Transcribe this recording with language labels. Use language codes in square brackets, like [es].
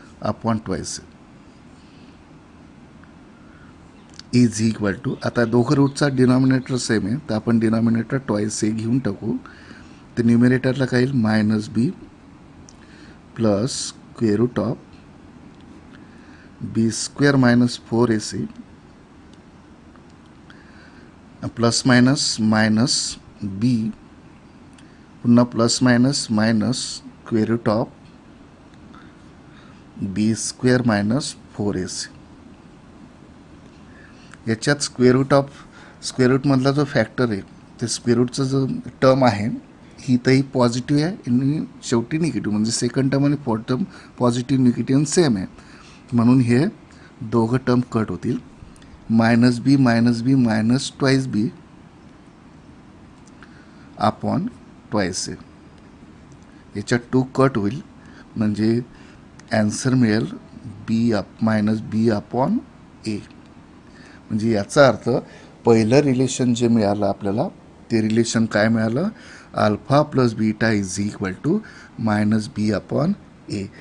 [en] upon twice A is equal to, [mr] आता दोघं रूटचा denominator same आहे तर आपण डिनॉमिनेटर ट्वाईस ए घेऊन टाकू. तर न्यूमिरेटरला काय येईल [en] -b plus square root of B square minus 4ac plus minus minus B पुन्हा plus minus minus square root of B square minus 4ac. [mr] याच्यात स्क्वेअर रूटमधला जो फॅक्टर आहे ते स्क्वेअर रूटचं जो टर्म आहे ही तर ही पॉझिटिव्ह आहे आणि शेवटी निगेटिव्ह, म्हणजे सेकंड टर्म आणि fourth term positive negative same आहे, म्हणून हे दोघं टर्म कट होतील. [en] Minus B minus twice B upon twice A. [mr] याच्यात 2 कट होईल म्हणजे ॲन्सर मिळेल [en] Minus B upon A. [mr] म्हणजे याचा अर्थ पहिलं रिलेशन जे मिळालं आपल्याला ते रिलेशन काय मिळालं, [en] Alpha plus beta is equal to minus B upon A.